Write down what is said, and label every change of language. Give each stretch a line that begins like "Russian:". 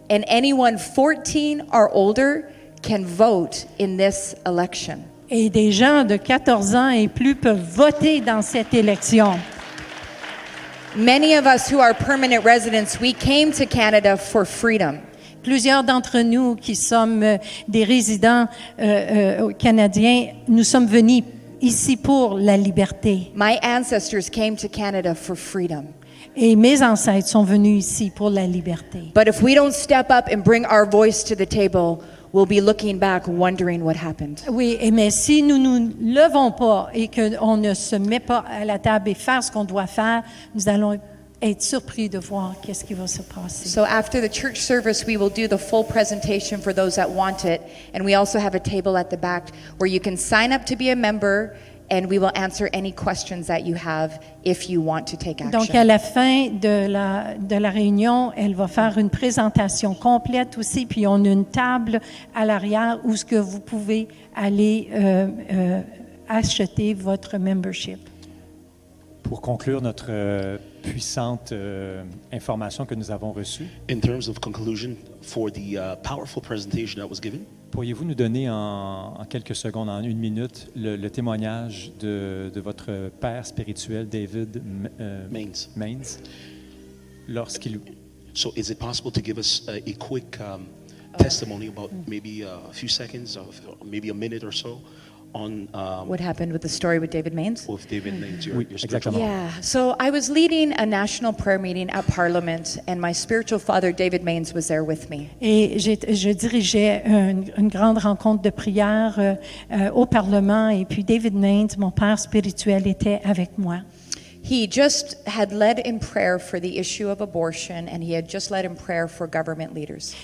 English: And anyone 14 or older can vote in this election.
French: Et des gens de 14 ans et plus peuvent voter dans cette élection.
English: Many of us who are permanent residents, we came to Canada for freedom.
French: Plusieurs d'entre nous qui sommes des résidents canadiens, nous sommes venus ici pour la liberté.
English: My ancestors came to Canada for freedom.
French: Et mes ancêtres sont venus ici pour la liberté.
English: But if we don't step up and bring our voice to the table, we'll be looking back wondering what happened.
French: Oui, mais si nous nous levons pas et qu'on ne se met pas à la table et faire ce qu'on doit faire, nous allons être surpris de voir qu'est-ce qui va se passer.
English: So after the church service, we will do the full presentation for those that want it. And we also have a table at the back where you can sign up to be a member, and we will answer any questions that you have if you want to take action.
French: Donc, à la fin de la réunion, elle va faire une présentation complète aussi, puis on a une table à l'arrière où ce que vous pouvez aller acheter votre membership. Pour conclure notre puissante information que nous avons reçue,
English: In terms of conclusion for the powerful presentation that was given,
French: pourriez-vous nous donner en quelques secondes, en une minute, le témoignage de votre père spirituel, David Mains, lorsqu'il...
English: so is it possible to give us a quick testimony about maybe a few seconds, or maybe a minute or so, on What happened with the story with David Mains? with David Mains, your
French: Oui,
English: spiritual
French: exactement.
English: Yeah, so I was leading a national prayer meeting at Parliament, and my spiritual father, David Mains, was there with me.
French: Et je dirigeais une grande rencontre de prière au Parlement, et puis David Mains, mon père spirituel, était avec moi.
English: He just had led in prayer for the issue of abortion, and he had just led in prayer for government leaders.